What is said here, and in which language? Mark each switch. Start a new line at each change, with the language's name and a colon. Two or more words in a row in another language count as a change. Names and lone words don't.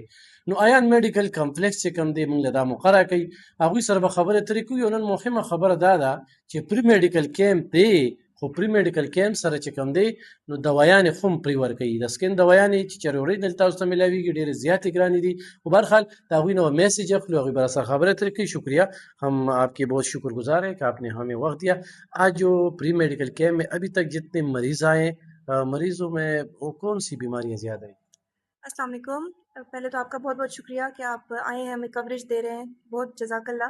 Pashto: نو آیان
English: medical complex
Pashto: چې کوم دی موږ له دا موقع راکوي، هغوی سره به خبرې اترې کوو. یو نن مهمه خبره دا ده چې
English: free medical camp
Pashto: دی، خو
English: free medical camp
Pashto: سره چې کوم دی نو دوايانې خو هم پرې ورکوي. د سکن دوايانې چې چېرې اوریجنل تاسو ته ملاویږي ډېرې زیاتې ګرانې دي، خو بهرحال د هغوی نه میسیج اخلو، هغوی به راسره خبرې اترې کوي.
Urdu: شکریہ، ہم آپ کے بہت شکر گزار ہیں کہ آپ نے ہمیں وقت دیا. آج جو
English: free medical camp
Urdu: میں ابھی تک جتنے مریض آئے ہیں، مریضوں میں وہ کون سی بیماریاں زیادہ ہیں؟ السلام علیکم. پہلے تو آپ کا بہت بہت شکریہ کہ آپ آئے ہیں، ہمیں کوریج دے رہے ہیں، بہت
Arabic: جزاک اللہ.